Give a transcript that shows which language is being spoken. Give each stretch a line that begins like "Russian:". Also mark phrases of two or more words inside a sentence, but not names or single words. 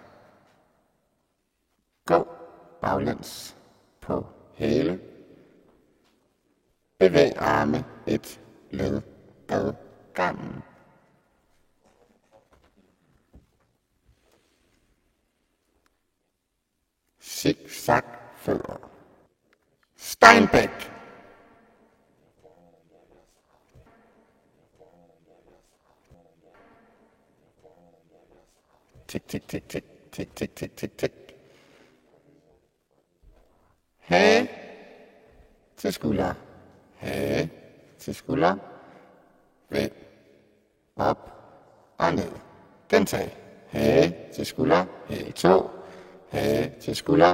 Danish: Gå baglæns på hæle. Bevæg arme et led ad gangen. Zigzag fødder. Steinbeck. Tik, tik, tik, tik, tik, tik, tik, tik, tik. Hage til skulder. Hage til skulder. Vend. Op og ned. Gentag. Hage til skulder. Hæl to. Hage til skulder.